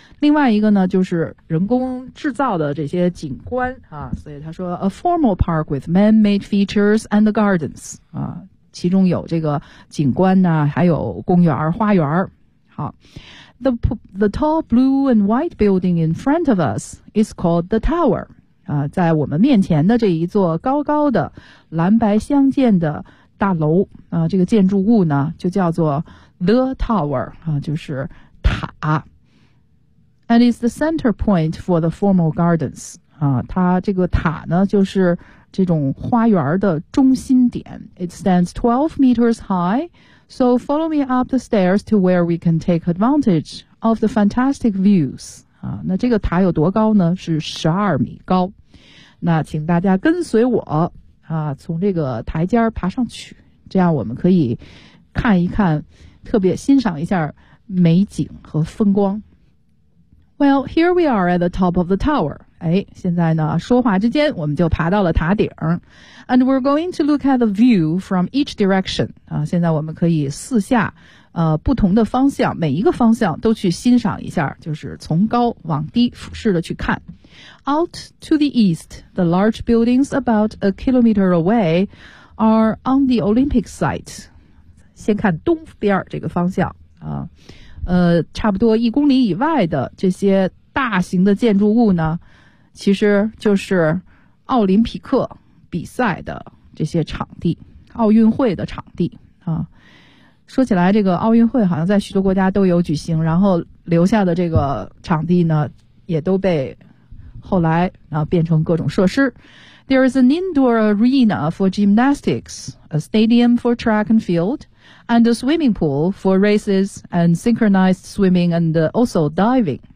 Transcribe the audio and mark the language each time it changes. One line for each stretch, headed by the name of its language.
Chinese: 另外一个呢就是人工制造的这些景观啊，所以他说
English: a formal park with man-made features and the gardens
Chinese: 啊，其中有这个景观呢还有公园花园好
English: The tall blue and white building in front of us is called the tower.
Chinese: 在我们面前的这一座高高的蓝白相间的大楼这个建筑物呢就叫做 the tower, 就是塔。
English: And is the center point for the formal gardens.
Chinese: 它这个塔呢就是这种花园的中心点。
English: It stands 12 meters high,So follow me up the stairs to where we can take advantage of the fantastic views.
Chinese: 那这个塔有多高呢？是12米高。那请大家跟随我从这个台阶爬上去，这样我们可以看一看，特别欣赏一下美景和风光。
English: Well, here we are at the top of the tower.
Chinese: 现在呢，说话之间我们就爬到了塔顶。
English: And we're going to look at the view from each direction.
Chinese: 现在我们可以四下不同的方向，每一个方向都去欣赏一下，就是从高往低俯视的去看。
English: Out to the east, the large buildings about a kilometer away are on the Olympic site.
Chinese: 先看东边这个方向差不多一公里以外的这些大型的建筑物呢其实就是奥林匹克比赛的这些场地，奥运会的场地啊。说起来这个奥运会好像在许多国家都有举行，然后留下的这个场地呢也都被后来啊变成各种设施。
English: There is an indoor arena for gymnastics, a stadium for track and field, and a swimming pool for races and synchronized swimming and also diving.